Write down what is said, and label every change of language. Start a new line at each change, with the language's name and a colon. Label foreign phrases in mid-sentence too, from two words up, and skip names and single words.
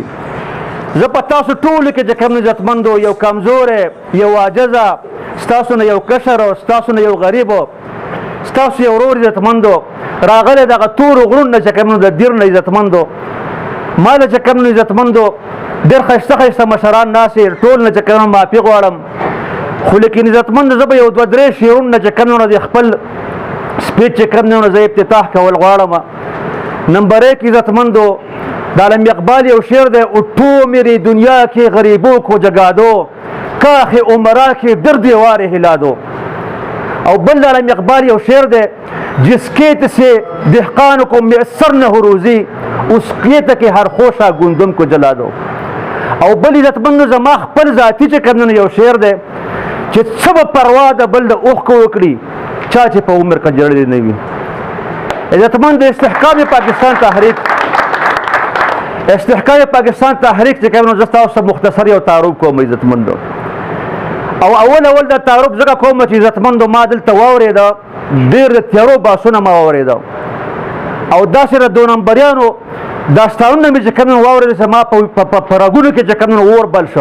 Pashto: زه په تاسو ټولو کې چې کوم عزتمندو یو کمزوری یو عاجزه ستاسو نه یو کشر او ستاسو نه یو غریب ستاسو یو ورور عزتمندو راغلی دغه تورو غرونو نه چې کوم د دیر نه عزتمندو ما له چې کوم عزتمندو ډېر ښایسته مشران ناستې ټول نه چې کوم معافي غواړم خو لیکن عزتمندو زه به یو دوه درې شعرونه چې کوم د خپل سپیچ چې کوم نه زه افتتاح کول غواړم. نمبر 1 عزتمندو د علامه اقبال یو شعر دی
Urdu: اٹھو میری دنیا کے غریبوں کو جگا دو کاخ عمرا کے در دیوار ہلا دو.
Pashto: او بل علامه اقبال یو شعر دی
Urdu: جس کیت سے دہقان کو میسر نہ ہو روزی اس کیت کے ہر خوشا گندم کو جلا دو.
Pashto: او بل عزتمندو زما خپل ذاتی چې کوم یو شعر دی چې څه به پروا د بل د اوښکو وکړي چا چې په عمر کې جړلې نه وي. عزتمند د استحکام پاکستان تحریک چې کوم زه تاسو مختصر یو تعارف کوم عزتمندو او اول د تعارف ځکه کوم چې عزتمندو ما دلته واورېده ډېر د تیارو باسونه ما واورېده او داسې د 2 نمبریانو داستانونه مې چې کوم واورېده چې ما په رګونو کې چې کوم اور بل شو.